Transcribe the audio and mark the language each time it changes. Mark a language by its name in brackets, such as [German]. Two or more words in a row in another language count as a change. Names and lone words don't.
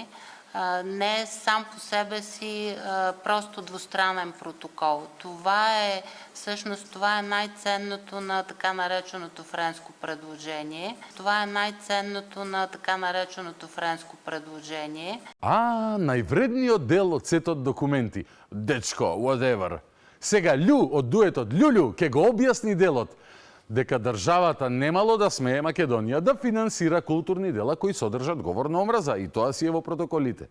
[Bulgarian] Не сам по себе си просто двустранен протокол. Това е най-ценното на така нареченото френско предложение. [Macedonian] Највредниот дел од сетот документи. Дечко, whatever. Сега Лю од дуетот Љуљу ќе го објасни делот дека државата немало да смее Македонија да финансира културни дела кои содржат говор на омраза и тоа си е во протоколите.